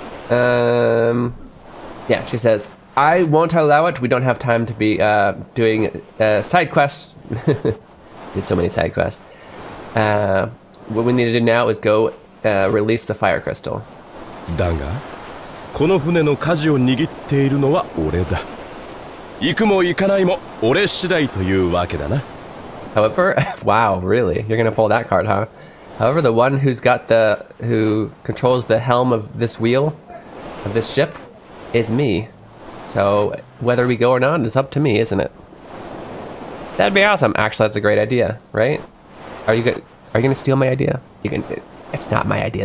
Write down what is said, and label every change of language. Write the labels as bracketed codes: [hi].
[en] Yeah, she says, I won't allow it. We don't have time to be doing side quests. Did so many side quests. What we need to do now is go release the fire crystal. [ja] だが、この船の舵を握っているのは俺だ。行くも行かないも俺次第というわけだな。 [en] However, wow, really? You're gonna pull that card, huh? However, the one who controls the helm of this wheel, of this ship, is me. So whether we go or not is up to me, isn't it? That'd be awesome. Actually, that's a great idea, right? Are you gonna steal my idea? You can. It's not my idea.